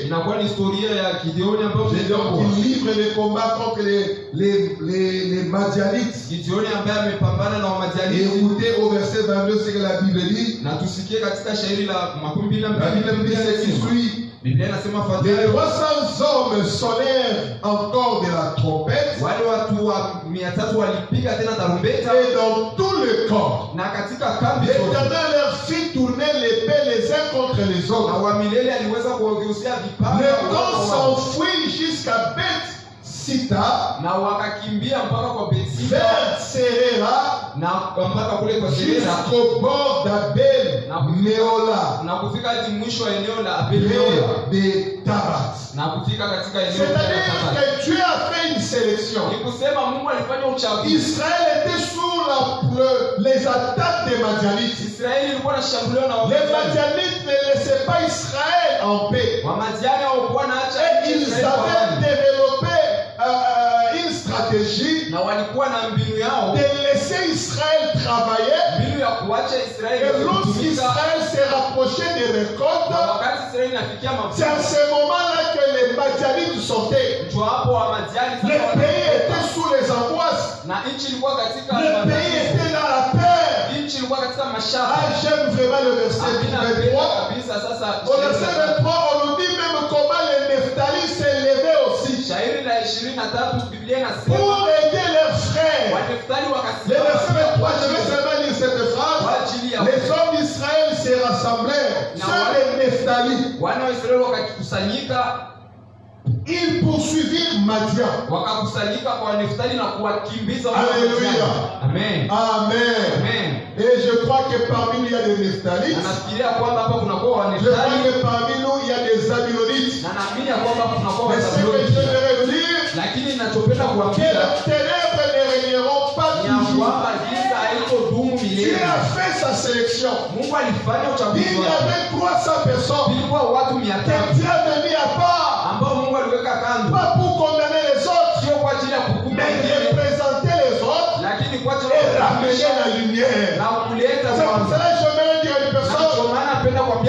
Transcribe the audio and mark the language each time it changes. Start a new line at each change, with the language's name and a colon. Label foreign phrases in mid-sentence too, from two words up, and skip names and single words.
Swahili: Inakuwa ni historia ya Gideoni ambayo
French: Gédéon qui livre les combats contre les Madianites.
Swahili: Gideoni ambaye amepambana na
French: Et
Swahili: Wamadiani.
French: écoutez au verset 22 ce que la Bible dit.
Swahili: Na tusikie katika shairi la
French: La Bible dit ce qui
Swahili: 22.
French: suit.
Swahili: Biblia inasema
French: Les
Swahili: fuatayo:
French: 300 hommes sonnèrent encore de la trompette.
Swahili: wale watu wa 300 walipiga tena tarumbeta,
French: Et dans tout le camp,
Swahili: na katika kambi zote,
French: l'Éternel leur fit tourner l'épée les uns contre les
Swahili: na
French: autres.
Swahili: wa milele aliweza kuwageuzia vipanga
French: Le
Swahili: wao
French: camp
Swahili: kwa wao.
French: s'enfuit jusqu'à Beth Sita,
Swahili: Na wakakimbia mpaka kwa Bethsida
French: vers Serera,
Swahili: na mpaka kule kwa Serera
French: jusqu'au bord d'Abel Méola,
Swahili: na kufika hadi mwisho wa eneo la Abel-Mehola
French: de Tabat.
Swahili: na kufika katika eneo la
French: C'est-à-dire
Swahili: Tabat.
French: que Dieu a fait une sélection.
Swahili: Ni kusema Mungu alifanya uchaguzi.
French: Israël était sous les attaques des Madianites.
Swahili: Israeli ilikuwa inashambuliwa na
French: Les
Swahili: Wamidiani.
French: Madianites ne laissaient pas Israël en paix.
Swahili: Wamadiani hawakuwa naacha
French: Et ils
Swahili: Israeli kwa
French: avaient
Swahili: amani.
French: développé une stratégie
Swahili: Na walikuwa na mbinu yao,
French: de laisser Israël travailler
Swahili: mbinu ya kuacha Israeli
French: Et lorsqu'Israël s'est rapproché des récoltes,
Swahili: wakati Israeli inafikia
French: c'est à ce moment-là que les Madianites sortaient.
Swahili: ndio hapo wa Madiani
French: Le pays était sous les angoisses.
Swahili: na nchi ilikuwa katika
French: Le pays était dans la peur.
Swahili: nchi ilikuwa katika mashaka.
French: Ah, j'aime vraiment le verset 23.
Swahili: kabisa. Sasa
French: Au verset 23, on nous dit même comment les Nephtali s'est levé aussi
Swahili: shairi la 23 Biblia inasema
French: pour aider leurs frères.
Swahili: Waneftali
French: Le
Swahili: wakasimama
French: verset 23, je vais seulement lire cette phrase. Les hommes d'Israël se rassemblèrent, ceux des Nephtali.
Swahili: wana wa Israeli wakakusanyika,
French: Ils poursuivirent Madian.
Swahili: wakakusanyika kwa Neftali na kuwakimbiza.
French: Alléluia. Amen. Amen. Amen. Et je crois que parmi nous il y a des Nephtalites.
Swahili: Nafikiria kwamba hapa kuna kwa
French: Je crois
Swahili: Waneftali
French: que parmi nous il y a des Zabylonites.
Swahili: na naamini kwamba kuna kwa
French: Mais ce que je
Swahili: Waneftali.
French: voudrais vous dire,
Swahili: Lakini ninachopenda
French: que
Swahili: kuambia
French: les ténèbres ne régneront pas
Swahili: ni ya
French: toujours.
Swahili: kwamba giza haitodumu
French: Dieu
Swahili: milele.
French: a fait sa sélection.
Swahili: Mungu alifanya
French: Il
Swahili: uchaguzi
French: y
Swahili: wake.
French: avait 300 personnes
Swahili: Ilikuwa watu
French: que
Swahili: 500
French: Dieu avait mis à part,
Swahili: ambao Mungu aliweka kando,
French: pas pour condamner les autres,
Swahili: sio kwa ajili ya kuhukumu
French: mais
Swahili: wengine,
French: représenter les autres
Swahili: lakini kwa ajili
French: et
Swahili: ya
French: ramener
Swahili: kuhakikisha
French: la lumière.
Swahili: na kuleta
French: C'est pour
Swahili: mwanzo.
French: cela que je vais dire à une
Swahili: Na
French: personne,
Swahili: ndio maana napenda kuambia